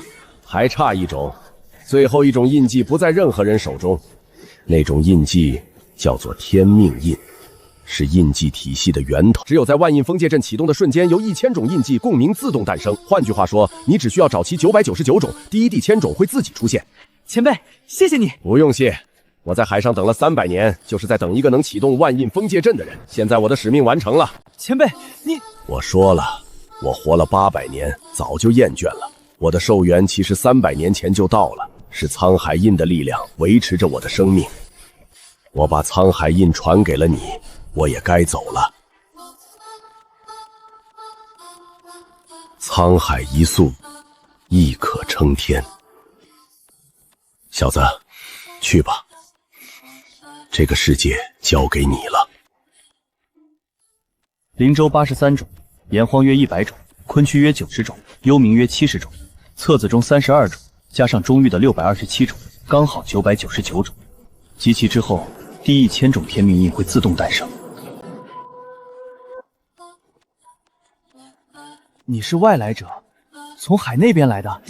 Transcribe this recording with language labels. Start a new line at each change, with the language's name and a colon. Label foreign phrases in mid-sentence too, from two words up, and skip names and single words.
Chinese: 還差一種，最後一種印記不在任何人手中，那種印記叫做天命印，是印记體系的源頭。只有在萬印封界陣啟動的瞬間，由1000種印記共鳴自動誕生。換句話說，你只需要找齊999種，第一地千種會自己出現。前輩，謝謝你。不用謝，我在海上等了300年，就是在等一個能啟動萬印封界陣的人。現在我的使命完成了。前輩，你…… 我說了，我活了800年，早就厭倦了。我的壽元其實300年前就到了，是滄海印的力量維持着我的生命。我把滄海印傳給了你，我也該走了。沧海一粟，亦可稱天。小子，去吧，这个世界交給你了。靈州83種，炎荒約100種，昆區約90種，幽冥約70種，冊子中32種，加上中域的627種，剛好999種。集齊之後，第1000種天命印會自動誕生。你是外來者，從海那邊來的？